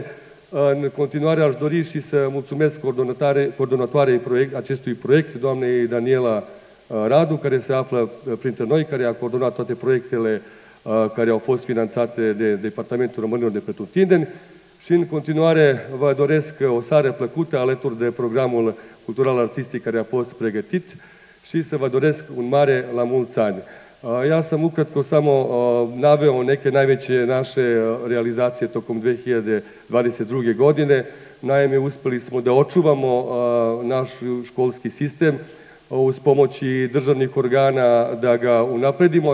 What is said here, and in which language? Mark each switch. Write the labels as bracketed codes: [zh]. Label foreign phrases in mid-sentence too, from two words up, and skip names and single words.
[ro] În continuare aș dori și să mulțumesc coordonatoarei acestui proiect, doamnei Daniela Radu, care se află printre noi, care a coordonat toate proiectele care au fost finanțate de Departamentul Românilor de Pretutindeni. Și în continuare vă doresc o seară plăcută alături de programul cultural-artistic care a fost pregătit și să vă doresc un mare la mulți ani. [sr] Ja sam ukratko samo naveo neke najveće naše realizacije tokom 2022. godine. Naime, uspeli smo da očuvamo naš školski sistem uz pomoći državnih organa, da ga unapredimo.